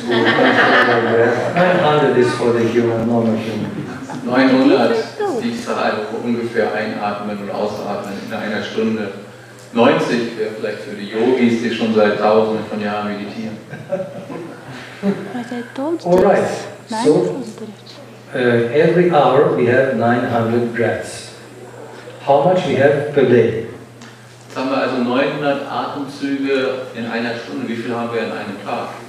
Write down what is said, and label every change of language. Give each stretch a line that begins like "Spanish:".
English: Who control their breath. 900 is for the human, normal human.
German: 900 ist die Zahl, wo ungefähr einatmen und ausatmen in einer Stunde. 90 wäre vielleicht für die Yogis, die schon seit Tausenden von Jahren meditieren.
English: All right. So every hour we have 900 breaths. How much we have per day?
German: Jetzt haben wir also 900 Atemzüge in einer Stunde. Wie viel haben wir in einem Tag?